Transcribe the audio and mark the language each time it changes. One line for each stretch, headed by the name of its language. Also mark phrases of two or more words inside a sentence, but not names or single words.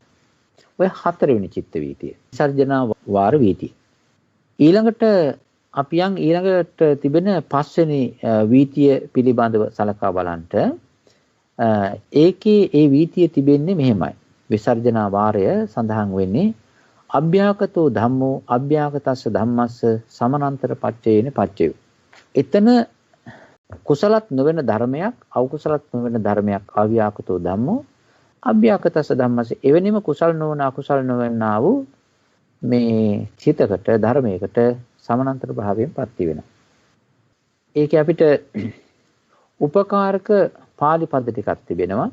Sinhala: ඔය හතරවෙනි චිත්ත වීතිය. විසර්ජනා වාර වීතිය. ඊළඟට අපි ඊළඟට තිබෙන පස්වෙනි වීතිය පිළිබඳව සලකා බලන්නට ඒකේ ඒ වීතිය තිබෙන්නේ මෙහෙමයි. විසර්ජනා වාරය සඳහන් වෙන්නේ
Pali: අභ්‍යාකතෝ ධම්මෝ අභ්‍යාකතස්ස ධම්මස්ස සමානන්තර පච්චේන පච්චයෝ.
Sinhala: එතන කුසලත් නොවන ධර්මයක් අකුසලත් නොවන ධර්මයක්
Pali: අව්‍යාකතෝ ධම්මෝ අභ්‍යාකතස්ස ධම්මස්ස
Sinhala: එවැනිම කුසල නොවන අකුසල නොවන්නා වූ මේ චිතකට ධර්මයකට සමානන්තර භාවයෙන් ප්‍රත්‍ය වෙනවා. ඒකේ අපිට උපකාරක පාලි පද ටිකක් තිබෙනවා.